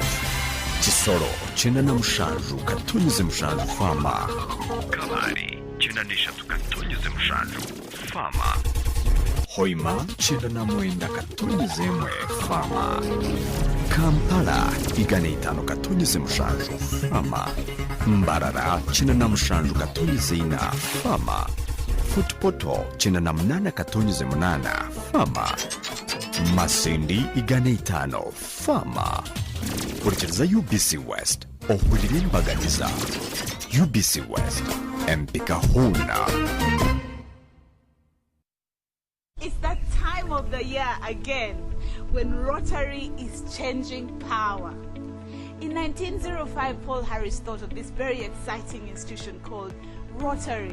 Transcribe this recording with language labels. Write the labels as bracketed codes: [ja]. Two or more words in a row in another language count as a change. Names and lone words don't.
[ttj] Kisoro 97.7 Fama, Kalari 93.7 Fama, Hoima 99.1 Fama, Kampala 5.7 Fama, Mbarara 97.4 Fama, Futpoto 98.8 Fama, Masindi 5 Fama. Kurikiriza UBC West ohulira embaganiza. UBC West empika huna. [en] It's that time of the year again when Rotary is changing power. In 1905, Paul Harris thought of this very exciting institution called Rotary.